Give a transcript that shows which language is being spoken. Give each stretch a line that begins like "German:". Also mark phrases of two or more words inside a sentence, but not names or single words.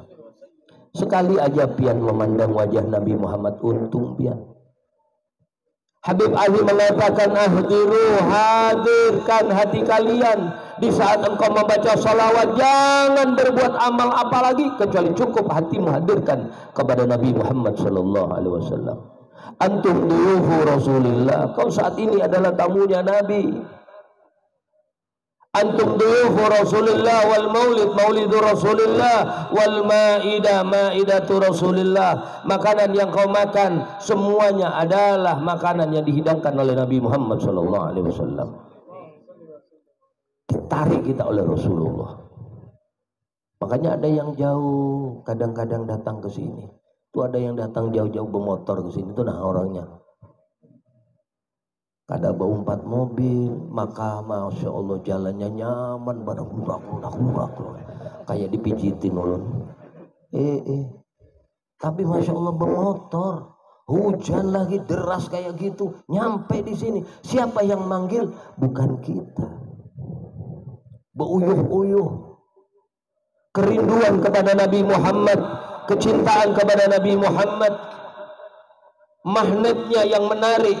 Indonesian: Sekali aja pian memandang wajah Nabi Muhammad, untung pian. Habib Ali mengatakan, ahdiru, hadirkan hati kalian di saat engkau membaca salawat, jangan berbuat amal apalagi kecuali cukup hatimu hadirkan kepada Nabi Muhammad
Arabic: صلى الله عليه وسلم. أنتم ضيوف رسول الله,
Indonesian: kau saat ini adalah tamunya Nabi.
Arabic: أنتم ضيوف رسول الله والمولد مولد رسول الله والمائدة مائدة رسول الله.
Indonesian: Makanan yang kau makan semuanya adalah makanan yang dihidangkan oleh Nabi Muhammad
Arabic: صلى الله عليه وسلم.
Indonesian: tertarik kita oleh Rasulullah. Makanya ada yang jauh kadang-kadang datang ke sini. Itu ada yang datang jauh-jauh bermotor ke sini. Itu nah orangnya. Kada bau 4 mobil, maka
Arabic: ما شاء الله
Indonesian: jalannya nyaman, pada lurak. Kayak dipijitin ulun. Tapi
Arabic: ما شاء الله
Indonesian: bermotor. Hujan lagi deras kayak gitu. Nyampe di sini. Siapa yang manggil? Bukan kita. Beuyuh-uyuh. Kerinduan kepada Nabi Muhammad, kecintaan kepada Nabi Muhammad, magnetnya yang menarik.